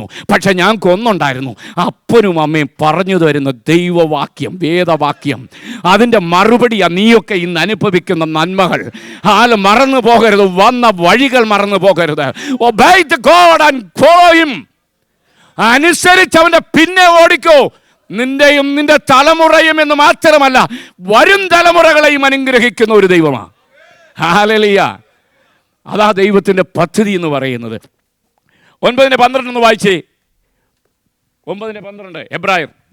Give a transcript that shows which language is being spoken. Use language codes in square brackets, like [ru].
[ml] പക്ഷെ ഞങ്ങൾക്ക് ഒന്നുണ്ടായിരുന്നു, അപ്പനും അമ്മയും പറഞ്ഞു തരുന്ന ദൈവവാക്യം, വേദവാക്യം. അതിൻ്റെ മറുപടിയാണ് നീയൊക്കെ ഇന്ന് അനുഭവിക്കുന്ന നന്മകൾ. മറന്നു പോകരുത്, വന്ന വഴികൾ മറന്നു പോകരുത്. [en] Obey the God and follow him. [ml] അനുസരിച്ച് അവൻ്റെ പിന്നെ ഓടിക്കോ. നിന്റെയും നിന്റെ തലമുറയും എന്ന് മാത്രമല്ല, വരും തലമുറകളെയും അനുഗ്രഹിക്കുന്ന ഒരു ദൈവമാണ്. ഹല്ലേലൂയ. അതാ ദൈവത്തിൻ്റെ പദ്ധതി എന്ന് പറയുന്നത്. 9:12 ഒന്ന് വായിച്ചേ. 9:12 എബ്രായർ.